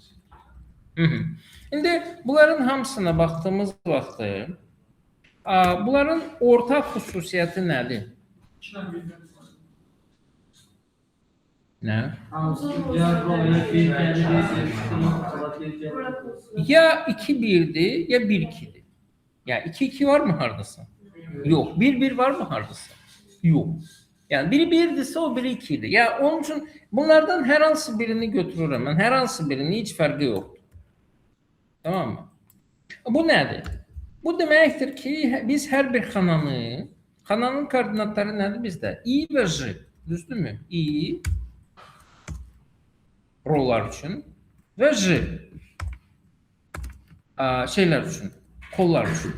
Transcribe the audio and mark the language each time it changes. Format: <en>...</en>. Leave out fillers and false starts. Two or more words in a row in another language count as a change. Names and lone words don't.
<az>İndi bunların hamısına baxdığımız vaxtı bunların ortak xüsusiyyəti nədir? Nə? Ya 2-1'dir ya 1-2'dir. Ya 2-2</az> <tr>var mı</tr> <az>hardasa?</az> <tr>Yok. 1-1 var mı hardasa? Yok.</tr> <az>Yani biri 1'dirsə o biri 2'dir. Ya onun için bunlardan hər hansı birini götürürəm. Mən hər hansı birini hiç fərqi yoxdur.</az> <tr>Tamam mı?</tr> <az>Bu nədir? Bu deməkdir ki, biz hər bir xananın koordinatları nədir bizdə? I və J. Düzdürmü? I rollar üçün və J şeylər üçün, kollar üçün.</az>